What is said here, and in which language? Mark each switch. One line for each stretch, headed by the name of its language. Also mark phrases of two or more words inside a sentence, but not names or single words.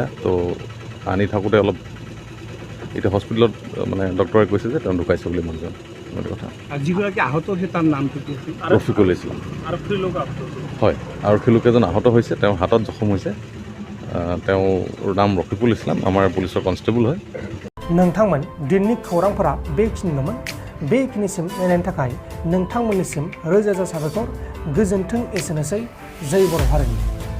Assamese: তো আনি থাকোঁতে অলপ এতিয়া হস্পিটেলত মানে ডক্টৰে কৈছে যে তেওঁ ঢুকাইছে বুলি মানুহজন। কথা যিগৰাকী আহত হৈছে তাৰ নামটো কি আছিল? ৰফিকুল ইছলাম। হয়, আৰক্ষী লোক এজন আহত হৈছে, তেওঁৰ হাতত জখম হৈছে। তেওঁৰ নাম ৰফিকুল ইছলাম, আমাৰ পুলিচৰ কনষ্টেবল হয়।
Bodo: नोंथांमोन दिननि खौरांफोरा बेखिनिल'मोन। बेखिनिसिम नायनायनि थाखाय नोंथांमोननिसिम रोजा रोजा साबायखर। गोजोन्थों, एसेनोसै। जय बर' हारिनि।